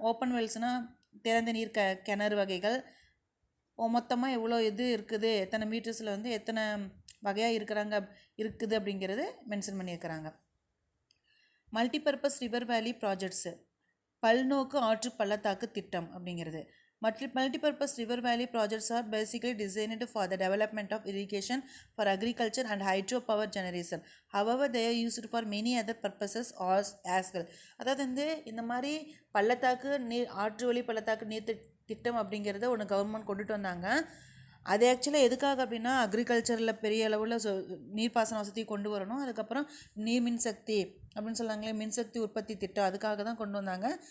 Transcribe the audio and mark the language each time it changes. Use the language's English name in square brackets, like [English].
[Tamil] Open வெல்ஸ்னால் திறந்த நீர் கிணறு வகைகள், மொத்தமாக எவ்வளோ இது இருக்குது, எத்தனை மீட்டர்ஸில் வந்து எத்தனை வகையாக இருக்குது அப்படிங்கிறது மென்ஷன் பண்ணியிருக்கிறாங்க. மல்டிபர்பஸ் ரிவர் வேலி ப்ராஜெக்ட்ஸு, பல்நோக்கு ஆற்று பள்ளத்தாக்கு திட்டம் அப்படிங்கிறது. [English] Multi-purpose river valley projects are basically designed for the development of irrigation for agriculture and hydropower generation. However, they are used for many other purposes as well. [Tamil] அதாவது வந்து இந்த மாதிரி பள்ளத்தாக்கு ஆற்று வழி பள்ளத்தாக்கு நீர் திட்டம் அப்படிங்கிறத ஒன்று கவர்மெண்ட் கொண்டுட்டு வந்தாங்க. அது ஆக்சுவலாக எதுக்காக அப்படின்னா அக்ரிகல்ச்சரில் பெரிய அளவில் நீர்ப்பாசன வசதி கொண்டு வரணும். அதுக்கப்புறம் நீர் மின்சக்தி அப்படின்னு சொல்லாங்களே, மின்சக்தி உற்பத்தி திட்டம், அதுக்காக தான் கொண்டு வந்தாங்க.